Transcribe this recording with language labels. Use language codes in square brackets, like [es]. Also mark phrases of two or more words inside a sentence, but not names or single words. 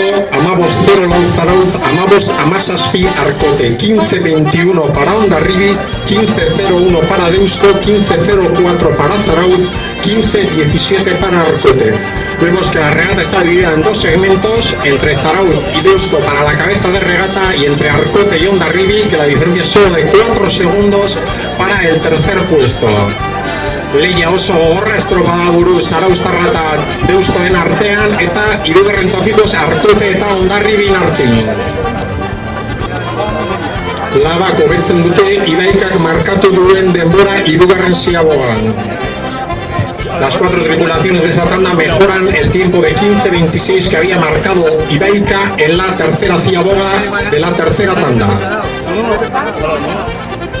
[es] amabos 0 Zarautz, amabos 17 Arkote, 15-21 para Hondarribi, 15-01 para Deusto, 15-04 para Zarautz, 15-17 para Arkote. Vemos que la regata está dividida en dos segmentos, entre Zarautz y Deusto para la cabeza de regata y entre Arkote y Hondarribi, que la diferencia es solo de 4 segundos para el tercer puesto. [eu] Lehia oso gogorra estropada buru Zarauztarra eta Deustoen artean eta hirugarren tokikoz Arkote eta Hondarribin artean. Labak hobetzen dute Ibaikak markatu duen denbora hirugarren ziabogan. [es] Las 4 tripulaciones de esa tanda mejoran el tiempo de 15-26 que había marcado Ibaika en la tercera ciaboga de la tercera tanda.